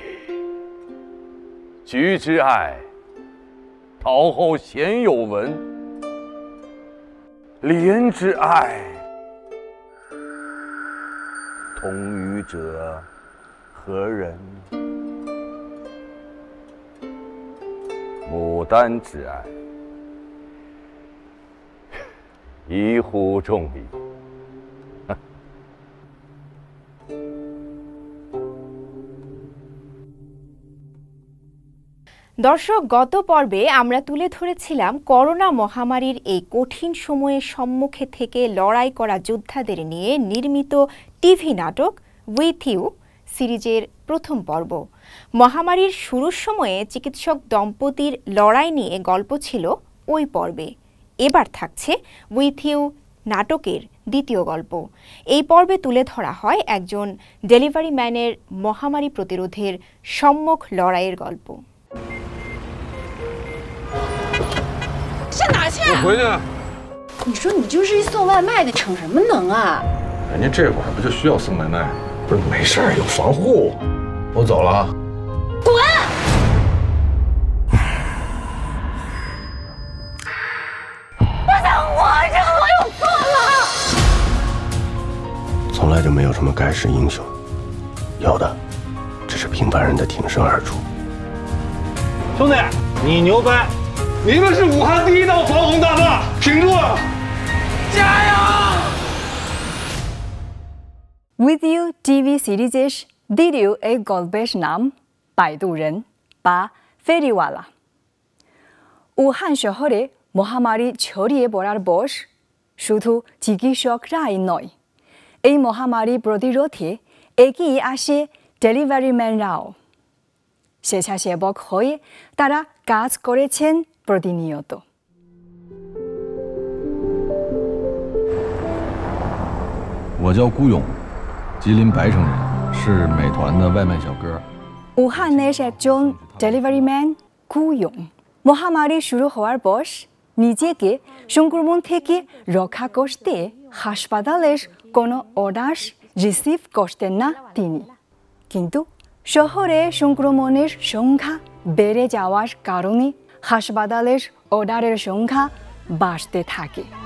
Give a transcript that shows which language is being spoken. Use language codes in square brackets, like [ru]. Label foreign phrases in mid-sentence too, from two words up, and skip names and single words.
[zh] 菊之爱，陶后鲜有闻；莲之爱，同予者何人？牡丹之爱，宜乎众矣。 [bn] দর্শক, গত পর্বে আমরা তুলে ধরেছিলাম করোনা মহামারীর এই কঠিন সময়ের সম্মুখে থেকে লড়াই করা যোদ্ধাদের নিয়ে নির্মিত টিভি নাটক উইথ ইউ সিরিজের প্রথম পর্ব। মহামারীর শুরুর সময়ে চিকিৎসক দম্পতির লড়াই নিয়ে গল্প ছিল ওই পর্বে। এবার থাকছে উইথ ইউ নাটকের দ্বিতীয় গল্প। এই পর্বে তুলে ধরা হয় একজন [en] delivery manের [bn] মহামারী প্রতিরোধের সম্মুখ লড়াইয়ের গল্প। [zh] 上哪去啊？我回去了。你说你就是一送外卖的，逞什么能啊？人家这会儿不就需要送外卖？不是，没事儿，有防护。我走了啊。滚！我想活着，我有错了。从来就没有什么盖世英雄，有的只是平凡人的挺身而出。兄弟，你牛掰！你们是武汉第一道防洪大坝，挺住了！加油 [bn] With You টিভি সিরিজের দ্বিতীয় এই গল্পের নাম পায়দুরেন বা ফেরিওয়ালা। উহান শহরে মহামারী ছড়িয়ে পড়ার বয়স শুধু চিকিৎসকরাই নয়, এই মহামারী প্রতিরোধে এগিয়ে আসে [en] delivery manরাও। [bn] স্বেচ্ছাসেবক হয়ে তারা কাজ করেছেন প্রতিনিয়ত। [zh] 我叫顾勇，吉林白城人，是美团的外卖小哥。 [bn] উহানের একজন [en] delivery man [bn] কুয়ং মহামারী শুরু হওয়ার পর নিজেকে সংক্রমণ থেকে রক্ষা করতে হাসপাতালের কোনো অর্ডার রিসিভ করতেন না তিনি। কিন্তু শহরে সংক্রমণের সংখ্যা বেড়ে যাওয়ার কারণে হাসপাতালের অর্ডারের সংখ্যা বাড়তে থাকে।